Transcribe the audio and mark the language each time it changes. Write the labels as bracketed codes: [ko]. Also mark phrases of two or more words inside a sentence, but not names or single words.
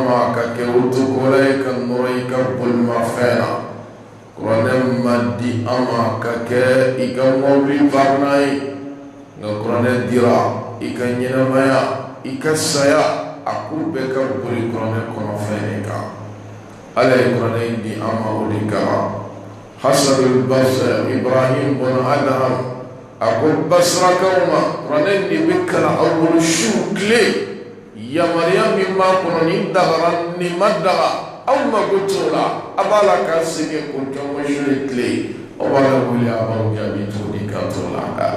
[bm] ma ka kɛ otokola ye ka nɔrɔ i ka bolimafɛn na kuranɛ ma di an ma ka kɛ i ka mɔbili baarana ye nka kuranɛ dira i ka ɲɛnamaya i ka saya a k'u bɛɛ ka boli kuranɛ kɔnɔfɛn de kan ala ye kuranɛ di an ma o de kama Hasan al-Basri Ibrahim bin Adham a ko basrakaw ma kuranɛ de bɛ kalan aw bolo su tile yamariya min b'a kɔnɔ ni dagara ni ma daga aw mako t'o la a b'a la k'a sɛgɛn k'o kɛ wɔsi ni tile o b'a la wele a b'aw jaabi cogo di k'a t'o la